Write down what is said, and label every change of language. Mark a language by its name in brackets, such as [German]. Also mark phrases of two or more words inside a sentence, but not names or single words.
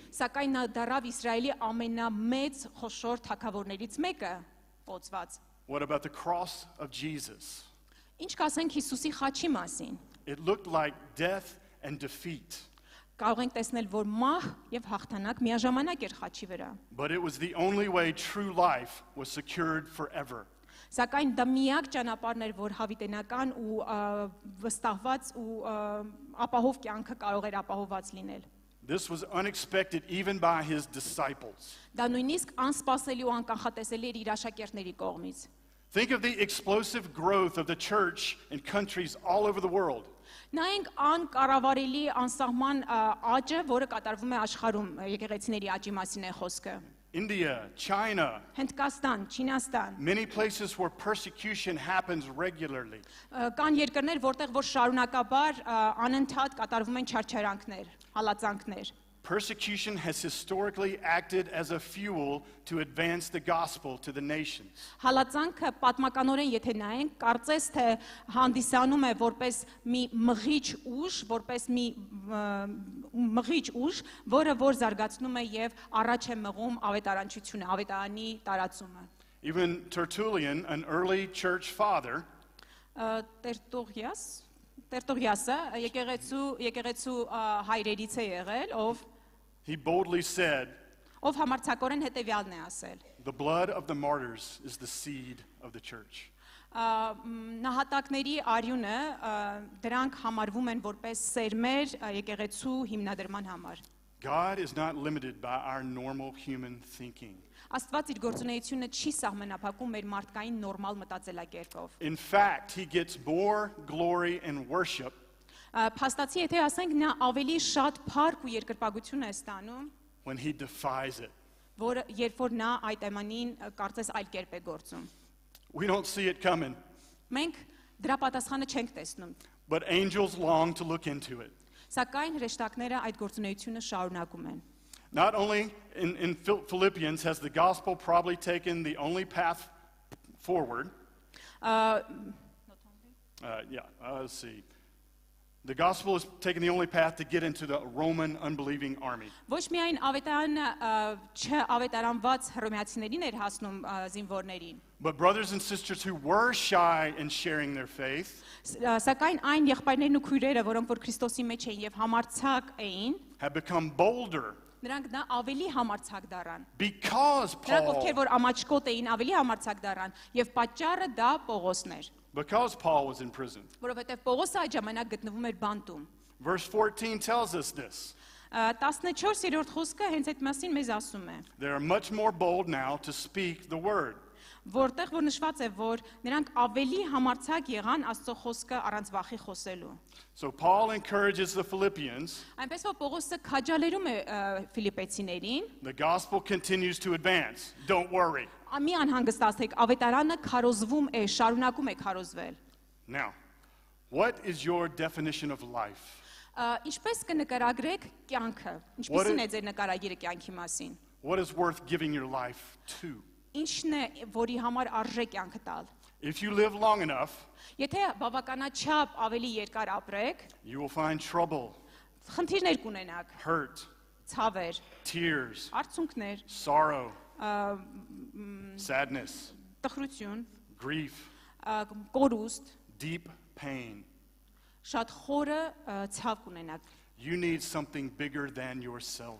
[Armenian] Սակայն նա դարավ Իսրայելի ամենամեծ խոշոր թագավորներից մեկը, փոցված։ [English] What about the cross of Jesus? [Armenian] Ինչ կասենք Հիսուսի խաչի մասին։ [English] It looked like death and defeat, [Armenian] Կարող ենք տեսնել, որ մահ եւ հաղթանակ միաժամանակ էր խաչի վրա։ [English] but it was the only way true life was secured forever. [Armenian] Սակայն դա միակ ճանապարհն էր, որ հավիտենական ու վստահված ու ապահով կյանքը կարող էր ապահովված լինել։ [English] This was unexpected even by his disciples. [Armenian] Դա նույնիսկ անսպասելի ու անկանխատեսելի էր իր աշակերտների կողմից։ [English] Think of the explosive growth of the church in countries all over the world. [Armenian] Նայենք անկառավարելի անսահման աճը, որը կատարվում է աշխարհում, եկեղեցիների աճի մասին է խոսքը։ [English] India, China, [Armenian] Հնդկաստան, Չինաստան, [English] many places where persecution happens regularly. [Armenian] Կան երկրներ, որտեղ որ շարունակաբար անընդհատ կատարվում են չարչարանքներ, հալածանքներ։ [English] Persecution has historically acted as a fuel to advance the gospel to the nations. [Armenian] Հալածանքը պատմականորեն եթե նայենք, կարծես թե հանդիսանում է որպես մի մղիչ ուժ, որպես մի մղիչ ուժ, որը որ զարգացնում է եւ առաջ է մղում ավետարանչությունը, ավետարանի տարածումը։ [English] Even Tertullian, an early church father, [Armenian] Տերտուղիասը եկեղեցու հայրերից է եղել, [English] he boldly said, [Armenian] ով համարձակորեն հետևյալն է ասել. [English] the blood of the martyrs is the seed of the church. [Armenian] Նահատակների արյունը դրանք համարվում են որպես սերմեր եկեղեցու հիմնադրման համար։ [English] God is not limited by our normal human thinking. [Armenian] Աստված իր գործունեությունը չի սահմանափակում մեր մարդկային նորմալ մտածելակերպով։ [English] In fact, he gets more glory and worship [Armenian] Փաստացի եթե ասենք նա ավելի շատ փառք ու երկրպագություն է ստանում, [English] when he defies it. [Armenian] որը երբ որ նա այդ էմանին կարծես այլ կերպ է գործում։ [English] We don't see it coming, [Armenian] Մենք դրա պատասխանը չենք տեսնում, [English] but angels long to look into it. [Armenian] սակայն հրեշտակները այդ գործունեությունը շարունակում են։ [English] Not only in Philippians has the gospel probably taken the only path forward. Let's see. The gospel is taking the only path to get into the Roman unbelieving army. [Armenian] Ոչ միայն ավետարանը չավետարանված հռոմեացիներին էր հասնում զինվորներին, [English] But brothers and sisters who were shy in sharing their faith [Armenian] սակայն այն եղբայրներն ու քույրերը, որոնք որ Քրիստոսի մեջ էին եւ համարձակ էին, [English] have become bolder [Armenian] նրանք դա ավելի համարձակ դառան։ [English] because [Armenian] Նրանք ովքեր [English] Paul [Armenian] որ ամաչկոտ էին, ավելի համարձակ դառան եւ պատճառը դա Պողոսն էր, [English] was in prison. [Armenian] որովհետեւ Պողոսը այդ ժամանակ գտնվում էր բանտում։ [English] Verse 14 tells us this. [Armenian] 14-րդ խոսքը հենց այդ մասին մեզ ասում է, [English] They are much more bold now to speak the word. [Armenian] որտեղ որ նշված է, որ նրանք ավելի համարձակ եղան Աստծո խոսքը առանց վախի խոսելու։ [English] So Paul encourages the Philippians. [Armenian] Այնպես որ Պողոսը քաջալերում է Ֆիլիպեցիներին, [English] The gospel continues to advance. Don't worry. [Armenian] մի անհանգստացեք, ավետարանը քարոզվում է, շարունակում է քարոզվել։ [English] Now, what is your definition of life? [Armenian] Ինչպես կնկարագրեք կյանքը, ինչպիսին է ձեր նկարագիրը կյանքի մասին։ [English] What is worth giving your life to? [Armenian] Ինչն է, որի համար արժե կյանքը տալ։ [English] If you live long enough, [Armenian] Եթե բավականաչափ ավելի երկար ապրեք, [English] you will find trouble, [Armenian] խնդիրներ կունենաք, [English] hurt, [Armenian] ցավեր, [English] tears, [Armenian] արցունքներ, [English] sorrow, sadness, [Armenian] տխրություն, [English] grief, [Armenian] կորուստ, [English] deep pain. [Armenian] շատ խորը ցավ կունենաք։ [English] You need something bigger than yourself.